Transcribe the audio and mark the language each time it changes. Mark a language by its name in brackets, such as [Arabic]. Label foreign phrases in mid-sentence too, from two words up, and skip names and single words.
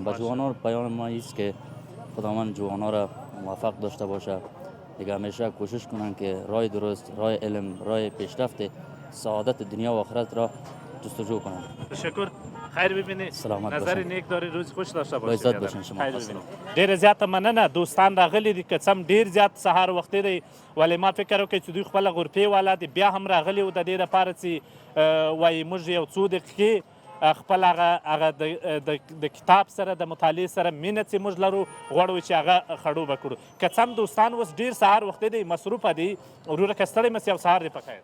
[Persian] به جوانان پیام ما است که خداوند جوانان را موفق داشته باشه دیگه. همیشه کوشش کنن که راه درست، راه علم، راه پیشرفت سعادت دنیا و آخرت را جستجو کنن. تشکر. خیر ببینی. سلامت نظر باشین. نیک داری، روز خوش داشته با عزت باشی. باشین شما. خیر ببینی. [Pashto] ډیر زیاته مننه دوستان راغلي دي که څم ډیر زیات سهار وختي دی ولې ما فکر وکړ چې دوی خپله غرفې والا دي بیا هم راغلي وو د دې دپاره چې وایي موږ یو څو دقیقې خپل هغه د کتاب سره د مطالعې سره مینه چې موږ لرو غواړو چې هغه خړوبه کړو که څه هم دوستان اوس ډېر سهار وختي دی مصروفه دي وروره که ستړی مس یو سهار دی په خیر